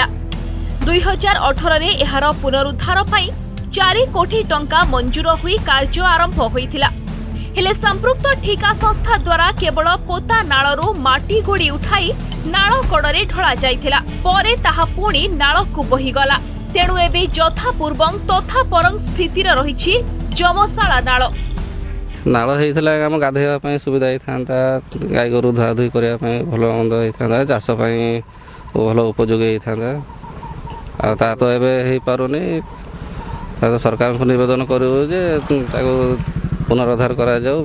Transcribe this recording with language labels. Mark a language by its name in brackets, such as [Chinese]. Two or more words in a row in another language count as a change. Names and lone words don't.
[Odia] 2018 ରେ ଏହାର ପୁନରୁଦ୍ଧାର ପାଇଁ 4 କୋଟି ଟଙ୍କା ମଞ୍ଜୁର ହୁଇ କାର୍ଯ୍ୟ ଆରମ୍ଭ ହୋଇଥିଲା ହେଲେ ସମ୍ପୃକ୍ତ ଠିକା ସଂସ୍ଥା ଦ୍ୱାରା କେବଳ ପୋତା ନାଳରୁ ମାଟି ଗୋଡ଼ି ଉଠାଇ ନାଳ କଡ଼େ ଢଳା ଯାଇଥିଲା ପରେ ତାହା ପୁଣି ନାଳ କୁ ବହି ଗଲା ତେଣୁ ଏବେ ଯଥା ପୂର୍ବଂ ତଥା ପରଂ ସ୍ଥିତିର ରହିଛି ଜମଶାଳା ନାଳ। नाଳ ହେଇଥିଲା ଆମ ଗାଧୋଇବା ପାଇଁ ସୁବିଧା ହେଇଥାନ୍ତା, ଗାଈ ଗୋରୁ ଧୁଆ ଧୁଇ କରିବା ପାଇଁ ଭଲ ମନ୍ଦ ହେଇଥାନ୍ତା, ଚାଷ ପାଇଁ ଭଲ ଉପଯୋଗୀ ହେଇଥାନ୍ତା। ଆଉ ତା ତ ଏବେ ହେଇପାରୁନି। ସରକାରଙ୍କୁ ନିବେଦନ କରିବୁ ଯେ ତାକୁ ପୁନରୁଦ୍ଧାର କରାଯାଉ।